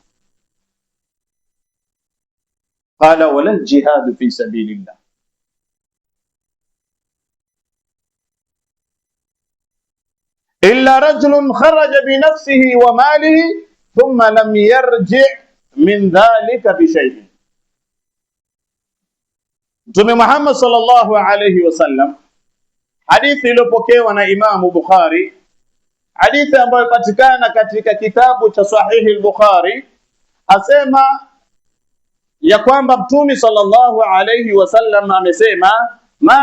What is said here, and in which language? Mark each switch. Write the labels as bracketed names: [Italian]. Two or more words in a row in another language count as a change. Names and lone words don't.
[Arabic] قال: ولا الجهاد في سبيل الله. إلا رجل خرج بنفسه وماله ثم لم يرجع من ذلك بشيء. [Swahili] Mtume Muhammad [Arabic] صلى الله عليه وسلم, [Swahili] hadithi iliyopokewa na Imamu Bukhari, hadithi ambayo patikana katika kitabu cha Sahihi al-Bukhari, asema ya kwamba Mtume [Arabic] صلى الله عليه وسلم [Swahili] amesema,